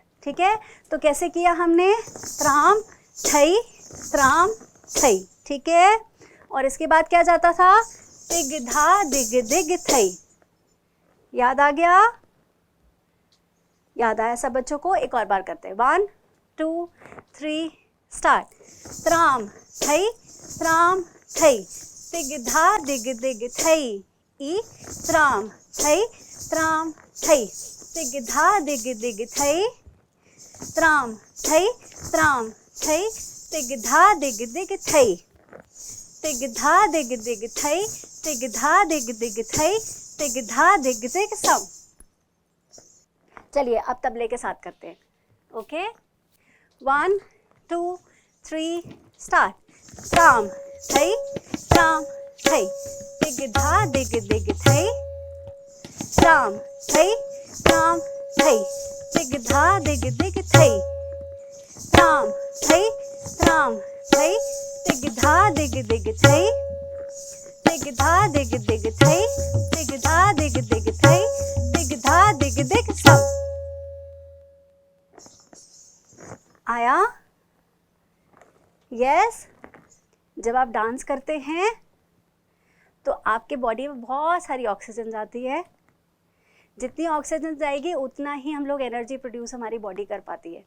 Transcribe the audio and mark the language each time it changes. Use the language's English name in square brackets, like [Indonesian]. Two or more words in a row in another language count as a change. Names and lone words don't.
[Hindi] ठीक है, तो कैसे किया हमने? त्राम थई, त्राम थई। ठीक है, और इसके बाद क्या जाता था? तिगधा दिग दिग थई। याद आ गया? याद आया सब बच्चों को? एक और बार करते हैं। 1 2 3 स्टार्ट। त्राम थई, त्राम थई, तिगधा दिग दिग थई। ई त्राम थई, त्राम थई, तिगधा दिग दिग थई, त्राम थई, त्राम थई, तिगधा दिग दिग थई, तिगधा दिग दिग थई, तिगधा दिग दिग थई, तिगधा दिग दिग सम। चलिए अब तबले के साथ करते हैं। ओके, 1 2 3 स्टार्ट। त्राम थई, त्राम थई, तिगधा दिग दिग थई, त्राम थई, त्राम थई, तिगधा दिग दिग थई, त्राम थई, त्राम थई, तिगधा दिग दिग थई, तिगधा दिग दिग थई, तिगधा दिग दिग थई, तिगधा दिग दिग सम। आया? यस। जब आप डांस करते हैं तो आपके बॉडी में बहुत सारी ऑक्सीजन जाती है। जितनी ऑक्सीजन जाएगी उतना ही हम लोग [English] energy produce [Hindi] हमारी बॉडी कर पाती है।